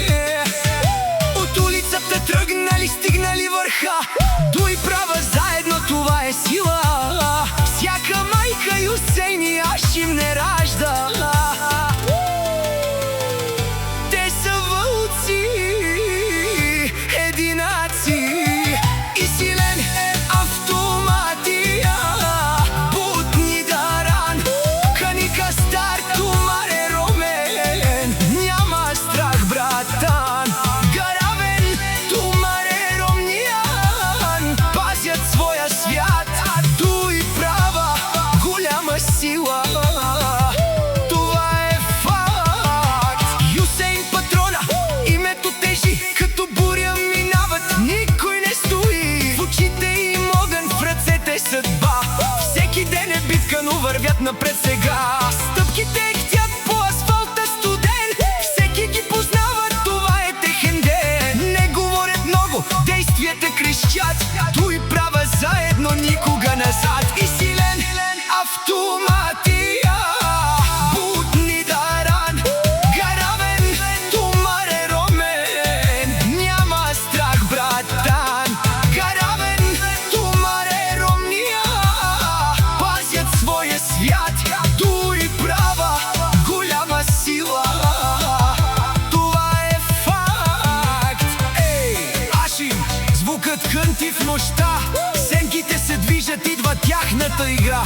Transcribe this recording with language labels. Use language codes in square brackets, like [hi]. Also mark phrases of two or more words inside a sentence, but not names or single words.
[bg] От улицата тръгнали, стигнали върха, [rom] дуй права [bg] заедно, това е сила. Всяка майка Юсейн и Ашим не ражда. Те са вълци, единаци и силен автоматия. [rom] Бутни даран, каника стар, тумаре ромен, [bg] няма страх братан. [rom] Гаравен, тумаре ромнян, [bg] пазят своя свят. [rom] Дуй права, [bg] голяма сила, това е факт. Юсейн патрона, името тежи, като буря минават, никой не стои. В очите им огън, в ръцете съдба, всеки ден е битка, но вървят напред сега. Стъпките ехтят по асфалта студен, всеки ги познава, това е техен ден. Не говорят много, действията крещят, [rom] дуй права [bg] заедно, никога назад. И силен [rom] автоматия, бутни даран, гаравен, тумаре ромен, [bg] няма страх братан. [rom] Гаравен, тумаре ромния, [bg] пазят своя свят. [rom] Дуй права, [bg] голяма сила, това е факт. Ей, Ашим, звукът хънти в нощта, сенките се движат, идва тяхната игра.